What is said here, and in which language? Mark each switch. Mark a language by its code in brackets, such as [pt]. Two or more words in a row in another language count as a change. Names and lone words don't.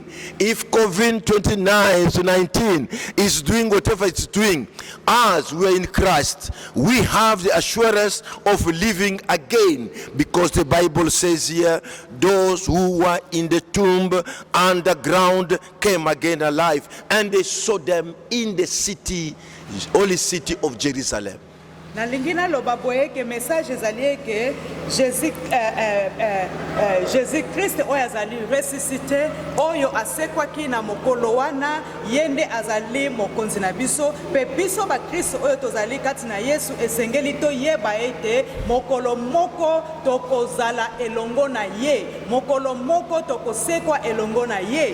[en] If COVID-19 is doing whatever it's doing, as we are in Christ, we have the assurance of living again, because the Bible says here, those who were in the tomb underground came again alive, and they saw them in the city, holy city of Jerusalem. [ln] Na lingina loba boye ke message ezali ke Jésus Christ oyo azali ressuscité oyo asekwaki na mokolo wana yende azali mokonzi na biso pe biso ba Kristo oyo tozali kati na Yesu esengeli to yeba ete mokolo moko tokozala elongo na ye, mokolo moko tokosekwa elongo na ye.